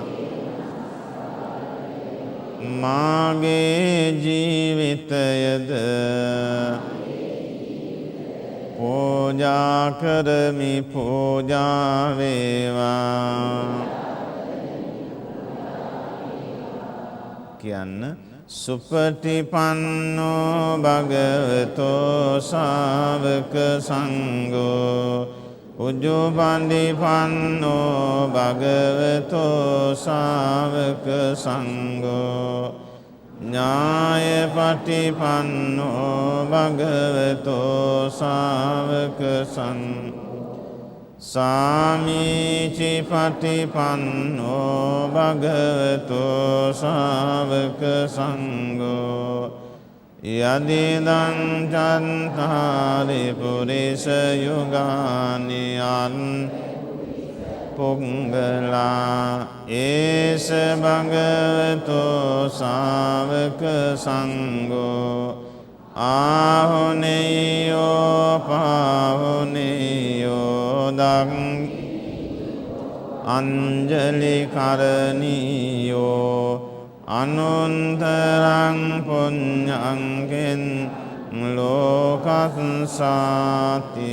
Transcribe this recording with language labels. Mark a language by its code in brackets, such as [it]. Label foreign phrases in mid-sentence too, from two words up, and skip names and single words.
[si] මාගේ ජීවිතයද පූජා කරමි පූජා වේවා. [pi] කියන්න සුපටිපන්නෝ භගවතෝ ශාවක සංඝෝ උජුපන්දිපන්නෝ භගවතෝ ශාවක සංඝෝ ඥායපටිපන්නෝ භගවතෝ ශාවක සංඝෝ සාමීචි පටිපන්නෝ භගවතෝ ශාවක සංඝෝ යදිදං චත්තාරි පුරිස යුගානි අන් පුංගලා ඒස භගවතු ශාවක සංඝෝ ආහුනේයෝ පාහුනේයෝ දං අංජලි කරණීයෝ අනුන්තරං පුඤ්ඤං ලෝකස්සාති.